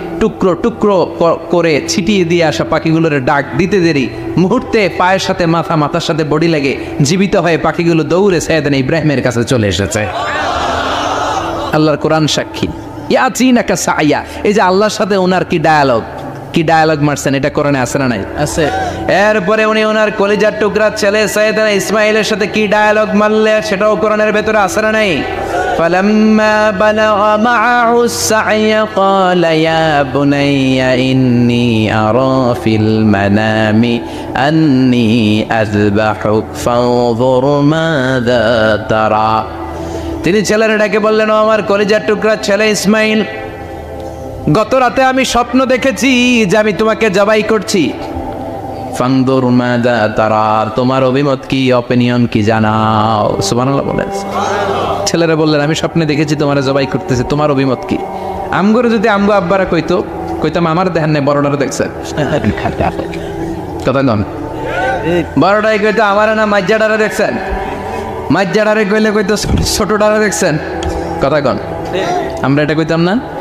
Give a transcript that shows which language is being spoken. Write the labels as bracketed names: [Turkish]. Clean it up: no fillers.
[Bangla] টুকরো টুকরো করে ছিটিয়ে দিয়ে আসা পাখিগুলোর ডাক দিতে দেরি মুহূর্তে পায়ের সাথে মাথা, মাথার সাথে বডি লেগে জীবিত হয়ে পাখিগুলো দৌড়ে সাইয়েদনা ইব্রাহিমের কাছে চলে এসেছে। আল্লাহর কোরআন সাক্ষী। [Arabic] ইয়াতিনাকা সাইয়া, [Bangla] এই যে আল্লাহর সাথে ওনার কি ডায়ালগ মারছেন, এটা কোরআনে আছে না নাই? আছে। এরপরে উনি ওনার কলিজার টুকরা ছেলে সাইয়েদনা ইসমাইলের সাথে কি ডায়ালগ মারলে সেটাও কোরআনের ভেতরে আছে না নাই? [Arabic] فلما بلغ معه السعي قال يا بني إني أرى في المنام أني أذبحك فانظر ماذا ترى। [Bangla] তিনি ছেলের ডাকে বললেন, ও আমার কলিজার টুকরা ছেলে ইসমাইল, গত রাতে আমি স্বপ্ন দেখেছি যে আমি তোমাকে জবাই করছি। [Arabic] ফানদুর মাযা তারা, [Bangla] তোমার অভিমত কি, অপিনিয়ন কি জানাও। সুবহানাল্লাহ বলেন। ছেলেরা বললেন, আমি স্বপ্নে দেখেছি তোমার জবাই করতেছে, তোমার অভিমত কি? আমগরে যদি আমগো আব্বারা কইতাম আমার দেখেন নাই, বড়টারে দেখছেন কথা নন, বড়টাই কইতো আমার না মাজ্জাডারে দেখছেন, মাজ্জাডারে কইলে কইতো ছোটটারে দেখছেন কথা কন। আমরা এটা কইতাম না?